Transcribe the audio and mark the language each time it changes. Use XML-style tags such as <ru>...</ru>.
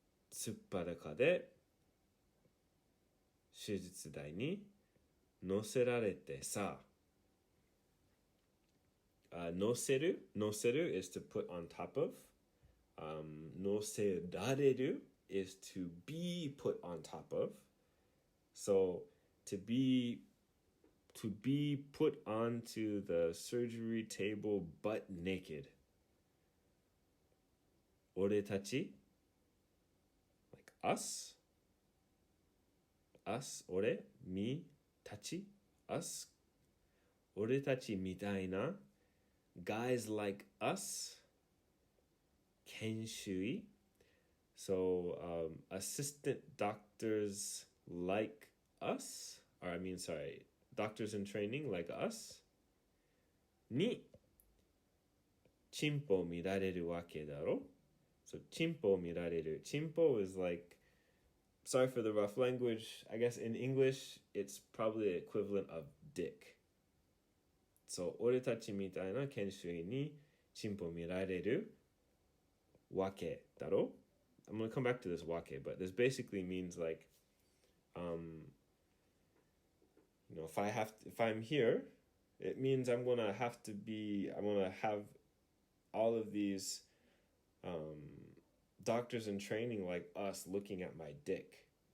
<ja>すっぱだかで手術台に乗せられてさ。</ja> <en>乗せる is to put on top of. 乗せられる is to be put on top of. So to be put onto the surgery table butt naked. 俺たち like us 俺 me たち us 俺たちみたいな guys like us 研修医 so assistant doctors like us doctors in training like us</en> <ja>にチンポ見られるわけだろ。</ja> <en>So チンポ見られる chimpo is like, sorry for the rough language, I guess in English it's probably the equivalent of dick.</en> <ja>So 俺たちみたいな研修医にチンポ見られるわけだろ。</ja> <en>I'm going to come back to this wake, but this basically means like if I'm here, it means I'm gonna have all of these doctors in training like us looking at my dick.</en>